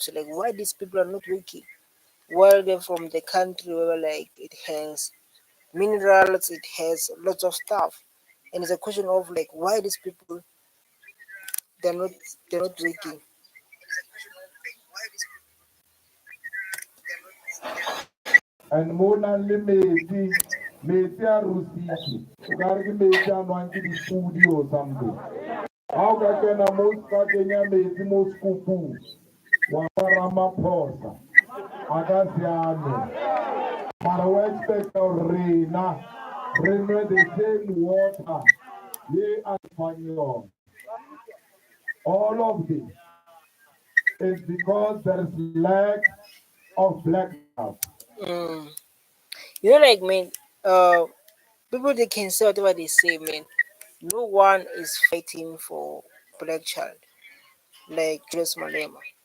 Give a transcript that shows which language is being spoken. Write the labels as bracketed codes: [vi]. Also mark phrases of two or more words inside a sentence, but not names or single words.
[en] So like why these people are not working? While they're from the country where like it has minerals, it has lots of stuff. And it's a question of like why these people they're not they're not working. [tn] And mona le metsi a rusitse o ka re ke metsi a nwang ke dipudi [en] or something [tn] ga o ka kena mo ka kenya metsi mo sekopung wa fa ramaphosa a ka siame mara o expecta gore rena re nwe [en] the same water [tn] ye a fang yona. [en] All of this is because there is lack of black love. Mm. Like man, people they can say whatever they say, man. No one is fighting for black child like Julius Malema.